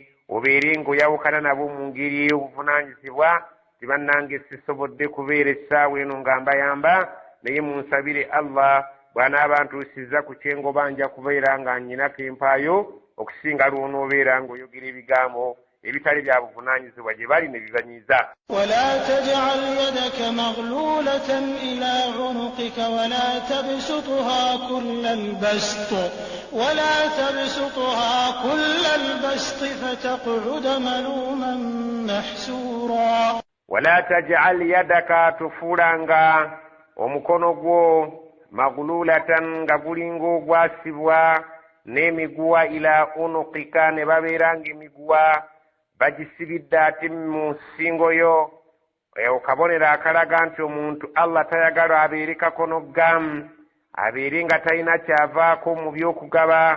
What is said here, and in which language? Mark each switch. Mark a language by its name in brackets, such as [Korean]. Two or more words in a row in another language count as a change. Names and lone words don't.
[Ganda] Obeere ng'oyawukana nabo mu ngeri ey'obuvunaanyizibwa ti bannange sisobodde kubeera essaawa eno nga mbayamba, naye munsabire Allah bw'anaaba ntuusizza ku kyengoba nja kubeera nga nnyinako empaayo okusinga lw'onoobeera ng'oyogera ebigambo ebitali bya buvunaanyizibwa gye bali ne bibanyiiza. [Arabic] ولا تجعل يدك مغلولة إلى عنقك ولا تبسطها كل البسط فتقعد ملوما محسورا. Wala تجعل يدك, [Ganda] tufuulanga omukono gwo maghlulatan nga gulinga ogwasibwa n'emiguwa [Arabic] إلى عنقك, [Ganda] ne babeeranga emiguwa bagisibidde ate mu nsingo yo. Okabonero akalaga nti omuntu Allah tayagala abeere kakono gamu, abeere nga talina kyavaako mu by'okugaba.